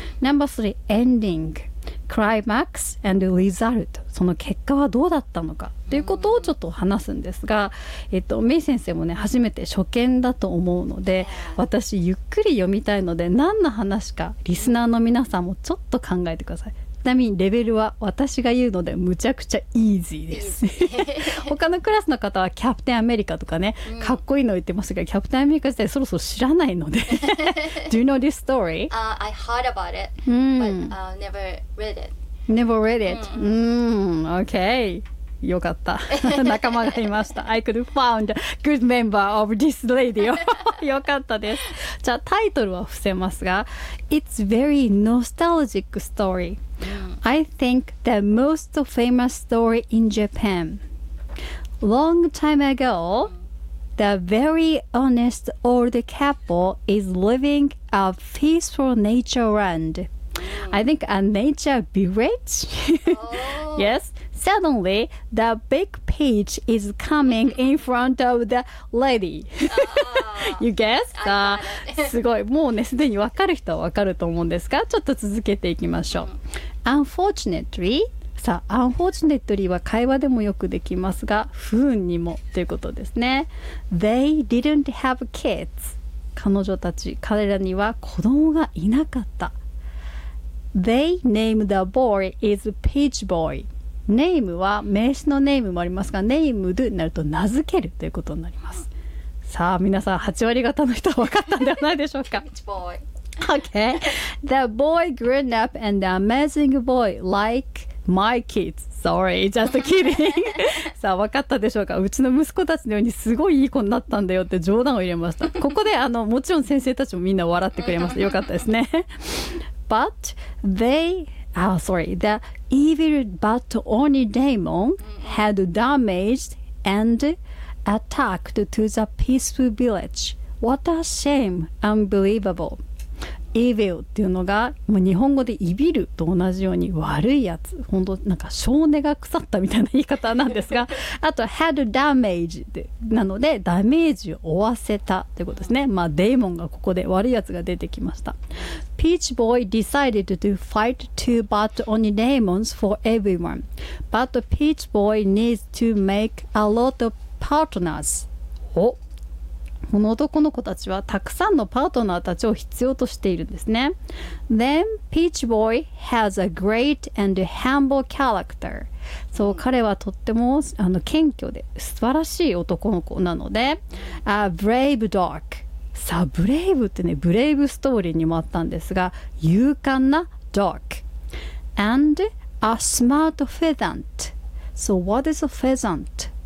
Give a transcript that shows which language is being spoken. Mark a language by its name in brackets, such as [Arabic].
[English] number three ending climax and result、 [Japanese] その結果はどうだったのかということをちょっと話すんですが、メイ先生もね初めて初見だと思うので、私ゆっくり読みたいので、何の話かリスナーの皆さんもちょっと考えてください。ちなみにレベルは私が言うのでむちゃくちゃイージーです。他のクラスの方はキャプテンアメリカとかね、かっこいいの言ってますが、キャプテンアメリカ自体そろそろ知らないので。 [English] Do you know this story? I heard about it, but never read it. Never read it? Okay. [Japanese] よかった。仲間がいました。 [English] I could have found a good member of this radio. [Japanese] よかったです。じゃあタイトルは伏せますが、 [English] It's very nostalgic story. I think the most famous story in Japan. Long time ago, the very honest old couple is living a peaceful nature land. I think a nature village. Yes. Suddenly, the big peach is coming in front of the lady. You guessed? [Japanese] すごい。もうね、すでに分かる人は分かると思うんですが、ちょっと続けていきましょう。 Unfortunately, さあ、Unfortunately は会話でもよくできますが、不運にもということですね。 [English] They didn't have kids. [Japanese] 彼女たち、彼らには子供がいなかった。 [English] They named the boy is Peach Boy. [Japanese] ネームは名詞のネームもありますが、ネームでなると名付けるということになります。さあ皆さん8割方の人は分かったんではないでしょうか。 [English] Peach boy. Okay. The boy grew up and the amazing boy like my kids. Sorry, just kidding. [Japanese] さあ分かったでしょうか。うちの息子たちのようにすごいいい子になったんだよって冗談を入れました。ここでもちろん先生たちもみんな笑ってくれました。よかったですね。 [English] But theyOh, sorry. The evil but only demon had damaged and attacked to the peaceful village. What a shame. Unbelievable. [Japanese] Evil っていうのが、もう日本語でイビルと同じように悪いやつ。本当、なんか性根が腐ったみたいな言い方なんですが。あと、had damaged なので、ダメージを負わせたということですね。まあ、デーモンがここで悪いやつが出てきました。 [English] Peach boy decided to fight two but only demons for everyone. But Peach boy needs to make a lot of partners. [Japanese] おこの男の子たちはたくさんのパートナーたちを必要としているんですね。 [English] Then Peach boy has a great and humble character. [Japanese] そう、彼はとっても謙虚で素晴らしい男の子なので、 [English] A brave dog. [Japanese] さあ、ブレイブってね、ブレイブストーリーにもあったんですが、勇敢な dog. [English] And a smart pheasant. So what is a pheasant?